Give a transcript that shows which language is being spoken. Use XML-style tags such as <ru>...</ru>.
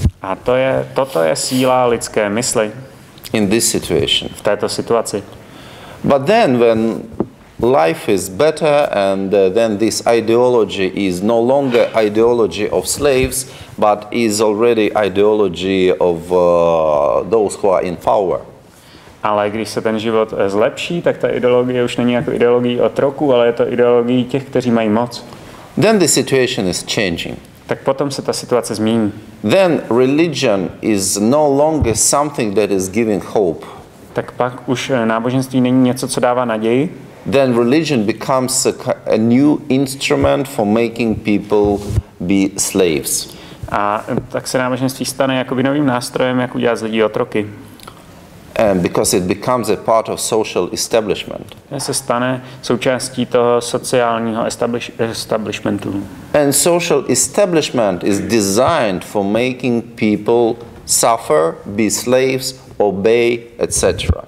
<cs>A toto je síla lidské mysli.</cs> <en>In this situation.</en> <cs>V této situaci.</cs> <en>But then when life is better and then this ideology is no longer ideology of slaves, but is already ideology of those who are in power.</en> <cs>Ale když se ten život zlepší, tak ta ideologie už není jako ideologie otroků, ale je to ideologie těch, kteří mají moc.</cs> <en>Then the situation is changing.</en> <cs>Tak potom se ta situace změní.</cs> <en>Then religion is no longer something that is giving hope.</en> <cs>Tak pak už náboženství není něco, co dává naději.</cs> <en>Then religion becomes a new instrument for making people be slaves.</en> <cs>A tak se náboženství stane jakoby novým nástrojem, jak udělat z lidí otroky.</cs> <en>And because it becomes a part of social establishment.</en> <cs>Se stane součástí toho sociálního establishmentu.</cs> <en>And social establishment is designed for making people suffer, be slaves, obey, etc.</en>